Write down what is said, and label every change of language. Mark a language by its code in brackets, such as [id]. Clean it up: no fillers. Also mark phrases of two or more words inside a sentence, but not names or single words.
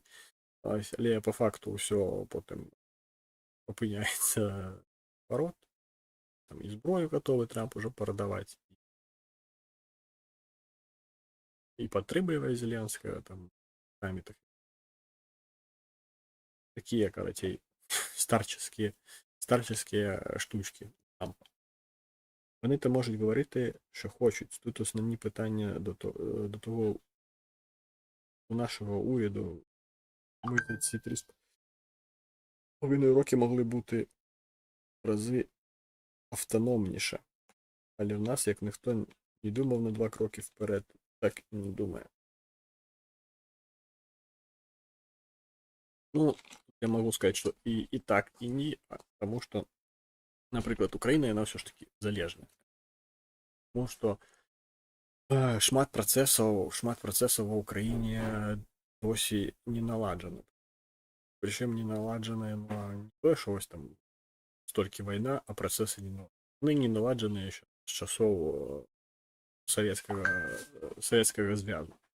[be] Але па факту ўсё потым апыняецца парод, там і зброю гатовы Трамп ужо прадаваць, і падтрымлівае Зеленскага там самітах. Такія, карацей, старческія штучки Трампа. [uk] Вони то можуть говорити, що хочуть. Тут основні питання до того у нашого уряду. Ми ці 3,5 роки могли бути в рази автономніше. Але в нас, як ніхто не думав на 2 кроки вперед, так і не думає. Ну, я можу сказати, що і так, і ні, тому що, наприклад, Україна, вона все ж таки залежна. [be] Тому що шмат працэсаў ва ўкраіне досі не наладжаны. Прычым не наладжаныя не тое, што вось там столькі вайна, а працэсы не наладжаны. Яны не наладжаныя яшчэ з часоў савецкага звязу.